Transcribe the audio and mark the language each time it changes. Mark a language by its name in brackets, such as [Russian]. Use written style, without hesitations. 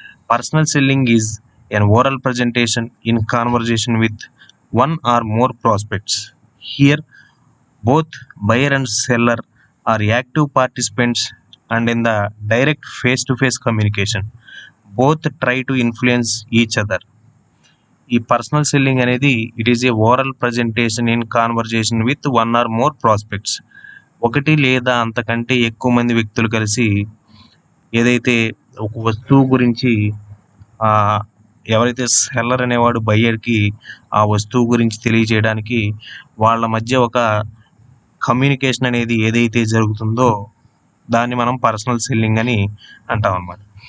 [English] Personal selling is an oral presentation in conversation with one or more prospects. Here, both buyer and seller are active participants, and in the direct face-to-face communication, both try to influence each other. ఈ personal selling అనేది it is a oral presentation in conversation with one or more prospects. [Telugu] ఒకటి లేదా అంతకంటే ఎక్కువ మంది వ్యక్తులు కలిసి ఏదైతే ఒక వస్తువు గురించి ఎవరైతే సెల్లర్ అనేవాడు బయ్యర్కి ఆ వస్తువు గురించి తెలియజేయడానికి వాళ్ళ మధ్య ఒక కమ్యూనికేషన్ అనేది ఏదైతే జరుగుతుందో దాన్ని మనం పర్సనల్ సెల్లింగ్ అని అంటాం అన్నమాట.